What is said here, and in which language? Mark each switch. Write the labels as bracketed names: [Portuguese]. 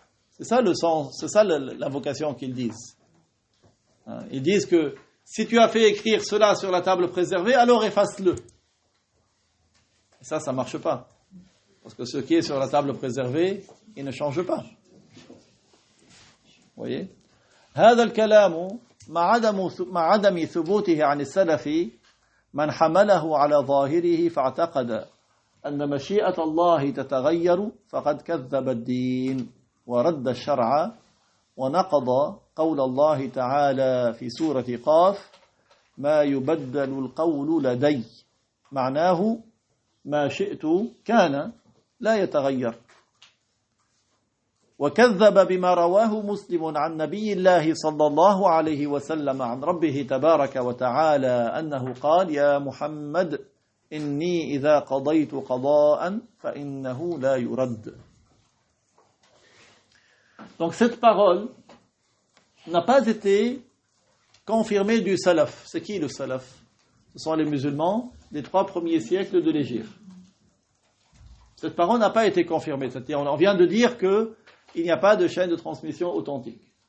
[French] C'est ça le sens, c'est ça l'invocation qu'ils disent. Ils disent que si tu as fait écrire cela sur la table préservée, alors efface-le. Et ça ne marche pas. Parce que ce qui est sur la table préservée, il ne change pas. Vous voyez? [Arabic] هذا الكلام مع عدم ثبوته عن السلف من حمله على ظاهره فاعتقد أن مشيئة الله تتغير فقد كذب الدين ورد الشرع ونقض قول الله تعالى في سورة قاف ما يبدل القول لدي معناه ما شئت كان لا يتغير وكذب بما رواه مسلم عن نبي الله صلى الله عليه وسلم عن ربه تبارك وتعالى أنه قال يا محمد إني إذا قضيت قضاء فإنه لا يرد. [French] Donc cette parole n'a pas été confirmée du salaf. C'est qui le salaf? Ce sont les musulmans des 3 premiers siècles de l'Hégire. Cette parole n'a pas été confirmée. C'est-à-dire, on vient de dire qu'il n'y a pas de chaîne de transmission authentique.